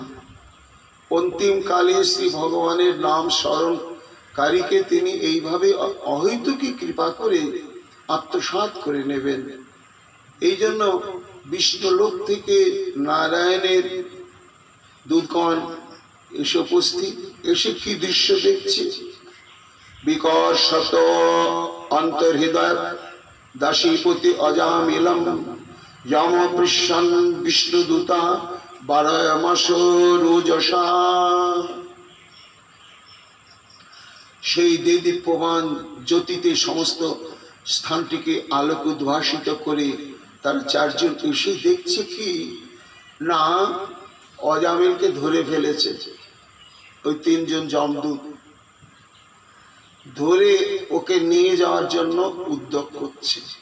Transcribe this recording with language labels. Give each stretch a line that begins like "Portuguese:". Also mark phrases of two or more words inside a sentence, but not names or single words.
Bangla: অন্তিম কালে শ্রী ভগবানের নাম স্মরণকারীকে তিনি এইভাবে অহৈতুকী কৃপা করে আত্মসাৎ করে নেবেন। এই জন্য বিষ্ণুলোক থেকে নারায়ণের দূতগণ এসে উপস্থিত, এসে কি দৃশ্য দেখছে,
Sanskrit: বিকর্ষত অন্তর্হৃদয় দাসীপতি অজামিলম যম পৃষ্ণ বিষ্ণুদূতা বারয়মাস রোজসা।
Bangla: সেই দেদীপ্যমান জ্যোতিতে সমস্ত স্থানটিকে আলোক উদ্ভাসিত করে তারা চারজন এসে দেখছে কি না, অজামিলকে ধরে ফেলেছে ওই তিনজন যমদূত, ধরে ওকে নিয়ে যাওয়ার জন্য উদ্যোগ করছে।